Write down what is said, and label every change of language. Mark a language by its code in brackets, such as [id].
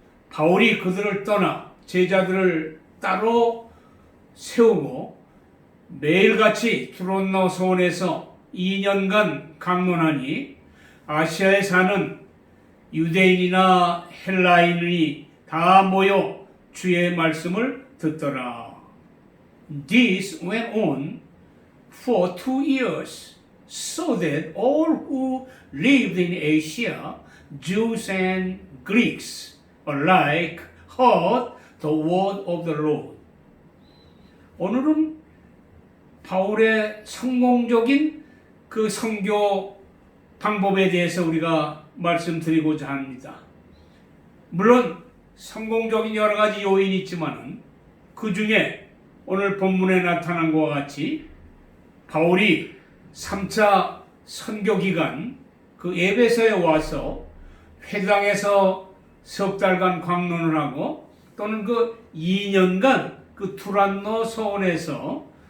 [ko] 바울이 그들을 떠나 제자들을 따로 세우고 매일같이 트롯노 소원에서 2년간 강론하니 아시아에 사는 유대인이나 헬라인이 다 모여 주의 말씀을 듣더라. [en] This went on for 2 years, so that all who lived in Asia, Jews and Greeks alike, heard the word of the Lord. [ko] 오늘은 바울의 성공적인 그 선교 방법에 대해서 우리가 말씀드리고자 합니다. 물론 성공적인 여러 가지 요인이 있지만 그 중에 오늘 본문에 나타난 것과 같이 바울이 3차 선교 기간 그 에베소에 와서 회당에서 석 달간 강론을 하고 또는 그 2년간 그 두란노 소원에서